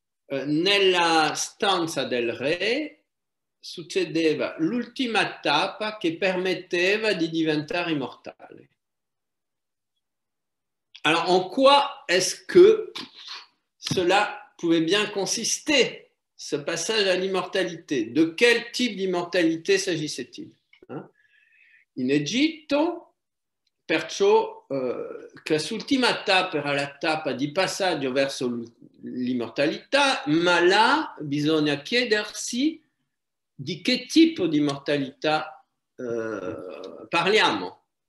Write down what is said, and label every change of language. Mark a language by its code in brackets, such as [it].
[it] Nella stanza del re succedeva l'ultima tappa che permetteva di diventare immortale. [fr] Alors, en quoi est-ce que cela pouvait bien consister, ce passage à l'immortalité? De quel type d'immortalité s'agissait-il? [it] In Egitto, perciò quest'ultima tappa era la tappa di passaggio verso l'immortalità, ma là bisogna chiedersi di che tipo di immortalità parliamo.